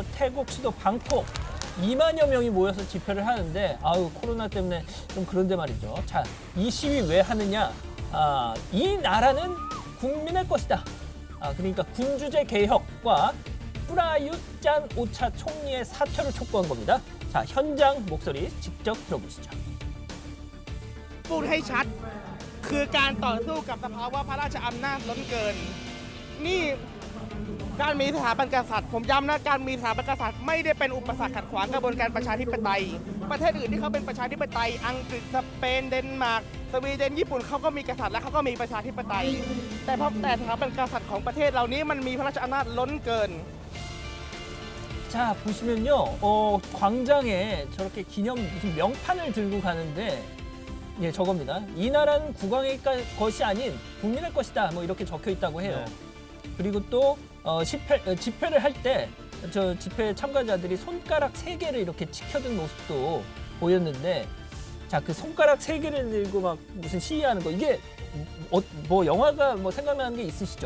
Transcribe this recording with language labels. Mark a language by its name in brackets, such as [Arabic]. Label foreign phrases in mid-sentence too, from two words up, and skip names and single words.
[Korean] 태국 수도 방콕 2만여 명이 모여서 집회를 하는데 코로나 때문에 좀 그런데 말이죠. 자, 이 시위 왜 하느냐? 이 나라는 국민의 것이다. 그러니까 군주제 개혁과 프라윷 짠 오차 총리의 사퇴를 촉구한 겁니다. 자, 현장 목소리 직접 들어보시죠. [Thai] พูดให้ชัดคือการต่อสู้กับสภาวะพระราชอำนาจล้นเกินนี่การมีสถาบันกษัตริย์ผมย้ำนะการมีสถาบันกษัตริย์ไม่ได้เป็นอุปสรรคขัดขวางกระบวนการประชาธิปไตยประเทศอื่นที่เขาเป็นประชาธิปไตยอังกฤษสเปนเดนมาร์กสวีเดนญี่ปุ่นเขาก็มีกษัตริย์และเขาก็มีประชาธิปไตยแต่สถาบันกษัตริย์ของประเทศเหล่านี้มันมีพระราชอำนาจล้นเกิน [Korean] 자, 보시면요, 광장에 저렇게 기념 무슨 명판을 들고 가는데, 예, 저겁니다. 이 나라는 국왕의 것이 아닌 국민의 것이다. 뭐 이렇게 적혀 있다고 해요. 그리고 또 집회를 할 때 저 집회 참가자들이 손가락 3개를 이렇게 치켜든 모습도 보였는데, 자, 그 손가락 3개를 들고 막 무슨 시위하는 거 이게 뭐 영화가 뭐 생각나는 게 있으시죠?